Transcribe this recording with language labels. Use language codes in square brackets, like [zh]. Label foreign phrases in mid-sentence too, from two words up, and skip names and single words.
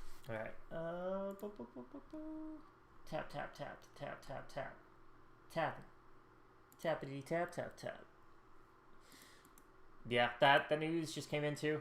[en] All right. Tap, tap, tap, tap, tap, tap. Tap. Tappity, tap, tap, tap. Yeah, the news just came in too.